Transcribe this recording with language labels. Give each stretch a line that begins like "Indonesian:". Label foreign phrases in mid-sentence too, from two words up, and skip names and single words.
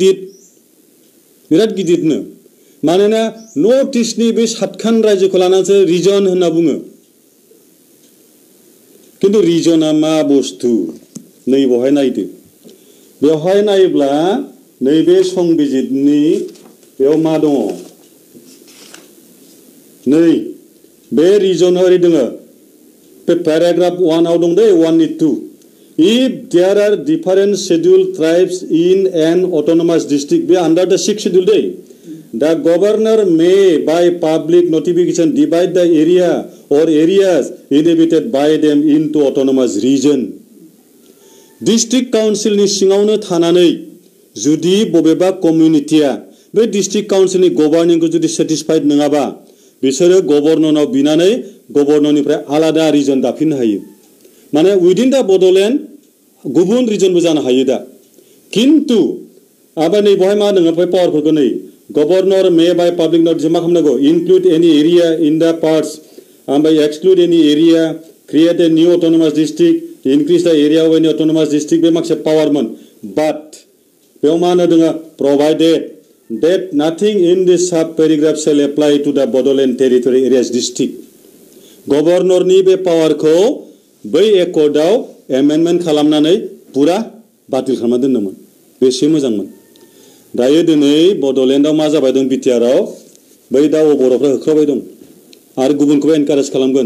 Bodo: गिदिरनो मानोना नर्थ इस्टनि बे सातखान रायजोखौ लानानैसो रिजन होनना बुङो किन्तु रिजना मा बुस्थु नै बहाय नायदो बेवहाय नायोब्ला नैबे संबिजितनि बेयाव मा दङ नै बे रिजनाव ओरै दङ पेराग्राफ 1 आव दं दै 1 2
English: if there are different scheduled tribes in an autonomous district be under the 6th schedule day the governor may by public notification divide the area or areas inhabited by them into autonomous region district council
Bodo: ni सिङावनो थानानै जुदि बबेबा कमिउनिटिया बे डिस्ट्रिक्ट काउन्सिलनि गभर्निंखौ जुदि सेटिस्फाइड नङाबा बिसोरो गभर्नरनाव बिनानै गभर्नरनिफ्राय आलादा रिजन दाफिननो हायो माने उइदिन दा बड'लेण्ड गुबुन रिजनबो जानो हायो दा किन्तु आबा नै बहाय मा दङ ओमफ्राय पावारफोरखौ नै
English: governor may by public notice
Bodo: मा खालामनांगौ
English: include any area in the parts ओमफ्राय exclude any area create a new autonomous district increase the area of any autonomous district
Bodo: बे माखासे पावारमोन बाट बेयाव मा होनो दङ
English: प्रभाइडेड that nothing in this sub paragraph shall apply to the Bodoland territory areas
Bodo: district गभर्नरनि बे पावारखौ बै एकर्डआव एमेन्डमेन्ट खालामनानै पुरा बातिल खालामना दोनदोंमोन बेसे मोजांमोन दायो दिनै बड'लेण्डआव मा जाबाय दं बिटिआरआव बै दा बर'फ्रा होख्रावबाय दं आरो गुबुनखौबो एनकारेज खालामगोन